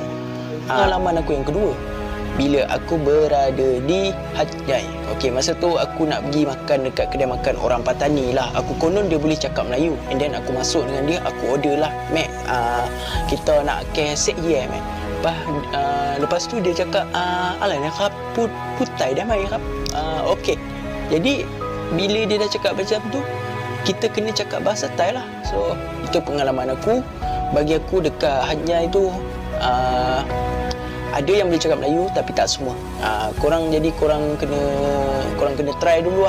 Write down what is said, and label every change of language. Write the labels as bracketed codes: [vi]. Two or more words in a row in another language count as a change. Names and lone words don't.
[ms] Pengalaman aku yang kedua, bila aku berada di Hat Yai. Okey, masa tu aku nak pergi makan dekat kedai makan orang Patani lah. Aku konon dia boleh cakap Melayu. [en] And then [ms] aku masuk dengan dia, aku order lah, "Mek, kita nak kesek ye, Mek." Lepas tu dia cakap, "Alaiนะครับputai dah maiครับ." Okey. Jadi bila dia dah cakap macam tu, kita kena cakap bahasa Thai lah. So, itu pengalaman aku. Bagi aku dekat Hat Yai tu, ada yang boleh cakap Melayu tapi tak semua. Korang kena try dulu lah.